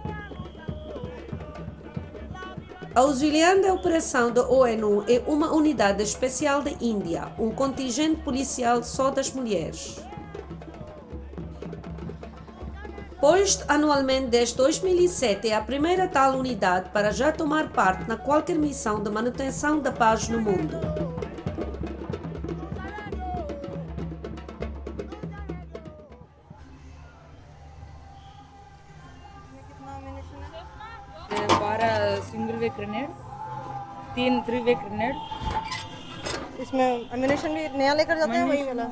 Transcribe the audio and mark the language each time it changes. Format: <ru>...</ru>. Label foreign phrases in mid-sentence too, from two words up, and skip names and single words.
<pt>Auxiliando a operação da ONU é uma unidade especial da Índia, contingente policial só das mulheres. Posto anualmente desde 2007 é a primeira tal unidade para já tomar parte na qualquer missão de manutenção da paz no mundo.</pt> <en>single way grenade 3 way grenade</en> <hi>इसमें एमिनेशन भी नया लेकर जाते हैं वही वाला</hi>